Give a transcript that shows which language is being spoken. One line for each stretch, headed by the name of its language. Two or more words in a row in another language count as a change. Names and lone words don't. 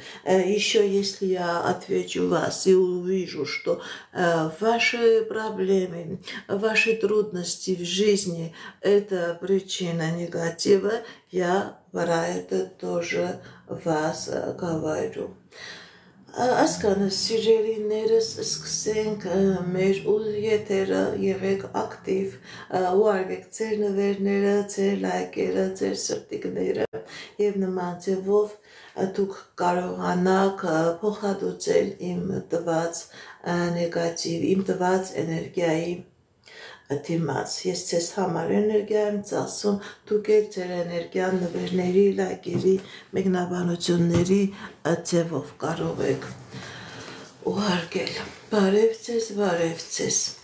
Russian: Еще если я отвечу вас и увижу, что ваши проблемы, ваши трудности в жизни – это причина негатива, я про это тоже вас говорю.
Armenian: Այսքանը սիրելիներս սկսենք մեր եթերը, եղեք ակտիվ, ուղարկեք ձեր նվերները, ձեր լայքերը, ձեր սրտիկները եւ նման ձևով դուք կարողանաք փոխհատուցել իմ տված նեգատիվ, իմ տված էներգիայի դիմաց։ Ես ձեզ համար էներգիա եմ ծախսում, դուք եք ձեր էներգիան նվերների, լայքերի, մեկնաբանությունների ձևով կարող եք ուղարկել։ Բարև ձեզ, բարև ձեզ։